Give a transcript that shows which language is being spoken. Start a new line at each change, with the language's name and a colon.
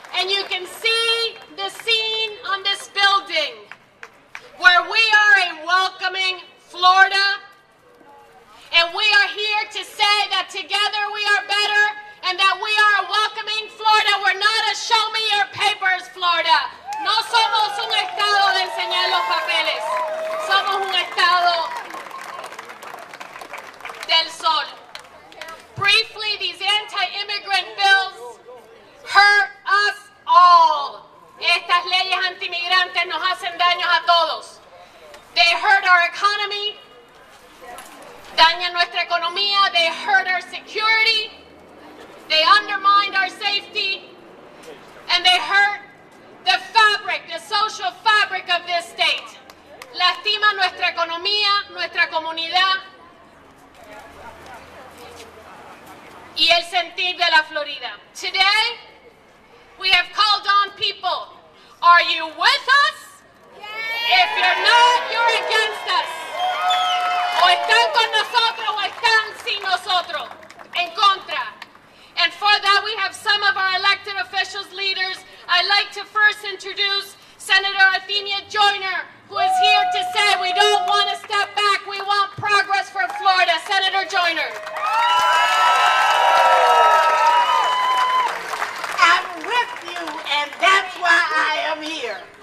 English: And you can see the scene on this building where we are a welcoming Florida. And we are here to say that together we are better and that we are a welcoming Florida. We're not a show me your papers Florida.
Spanish: No somos un estado de enseñar los papeles. Somos un estado del sol.
English: Briefly, these anti-immigrant bills hurt us all.
Spanish: Estas leyes antimigrantes nos hacen daños a todos.
English: They hurt our economy.
Spanish: Dañan nuestra economía,
English: they hurt our security, they undermine our safety, and they hurt the fabric, the social fabric of this state.
Spanish: Lastima nuestra economía, nuestra comunidad y el sentir de la Florida.
English: Today, we have called on people. Are you with us? If you're not, you're against us.
Spanish: O están con nosotros o están sin nosotros, en contra.
English: And for that we have some of our elected officials, leaders. I'd like to first introduce Senator Athenia Joyner, who is here to say we don't want to step back, we want progress for Florida. Senator Joyner. I'm with you, and that's why I am here.